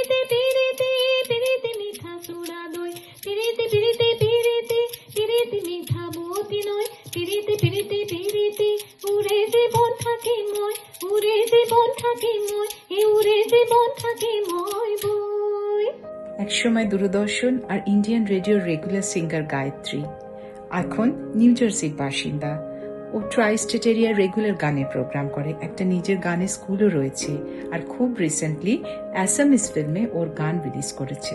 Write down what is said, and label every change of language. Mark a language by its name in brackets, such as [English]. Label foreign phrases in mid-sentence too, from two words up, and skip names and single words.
[Assamese] মিঠা চুৰা দৈ পিৰিতে মিঠা বুৱতী নৈ পিৰিতে উৰে জীৱন থাকি মই উৰে জীৱন থাকি মই বৈ। [Bangla] একসময় দূরদর্শন আর ইন্ডিয়ান রেডিওর [English] regular singer [Bangla] গায়ত্রী, এখন নিউ জার্সির বাসিন্দা। ও [English] tri-state area's [Bangla] রেগুলার গানের প্রোগ্রাম করে, একটা নিজের গানের স্কুলও রয়েছে, আর খুব [English] recently Assamese [Bangla] ফিল্মে ওর গান রিলিজ করেছে।